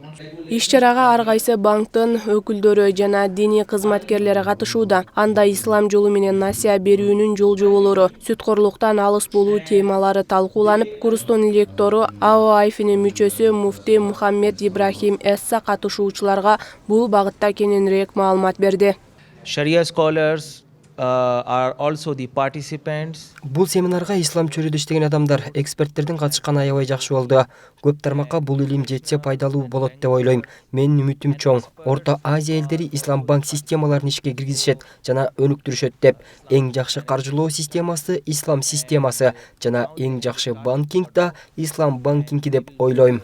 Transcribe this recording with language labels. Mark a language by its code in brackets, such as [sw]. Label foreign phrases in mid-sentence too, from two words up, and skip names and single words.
[ky] Иш-чарага ар кайсы банктын өкүлдөрү жана диний кызматкерлери катышууда. Анда ислам жолу менен насыя берүүнүн жол жоболору, сүткорлуктан алыс болуу темалары талкууланып, курстун лектору АОАИФнин мүчөсү муфти Мухаммед Ибрахим Эсса катышуучуларга бул багытта кененирээк маалымат берди. [en] Sharia scholars are also the participants. [ky] Бул семинарга ислам чөйрөдө иштеген адамдар, эксперттердин катышканы аябай жакшы болду. Көп тармакка бул илим жетсе пайдалуу болот деп ойлойм. Менин үмүтүм чоң. Орто Азия элдери ислам банк системаларын ишке киргизишет жана өнүктүрүшөт деп. Эң жакшы каржылоо системасы ислам системасы жана эң жакшы банкинг да ислам банкинги деп ойлойм.